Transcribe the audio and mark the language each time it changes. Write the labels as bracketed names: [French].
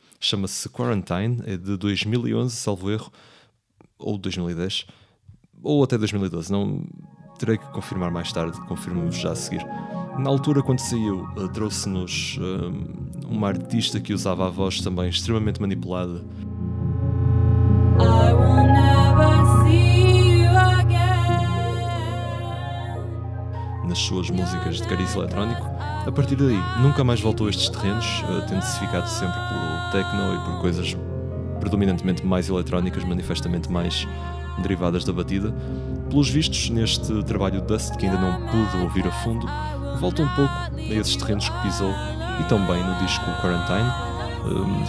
[Portuguese] Chama-se Quarantine, é de 2011, salvo erro, ou 2010, ou até 2012, não terei que confirmar mais tarde, confirmo-vos já a seguir. Na altura, quando saiu, trouxe-nos uma artista que usava a voz também extremamente manipulada. [English] I will never see you again. [Portuguese] Nas suas músicas de cariz eletrónico. A partir daí, nunca mais voltou a estes terrenos, tendo-se ficado sempre pelo techno e por coisas predominantemente mais eletrónicas, manifestamente mais derivadas da batida. Pelos vistos, neste trabalho Dust, que ainda não pude ouvir a fundo, volta um pouco a esses terrenos que pisou, e também no disco Quarantine.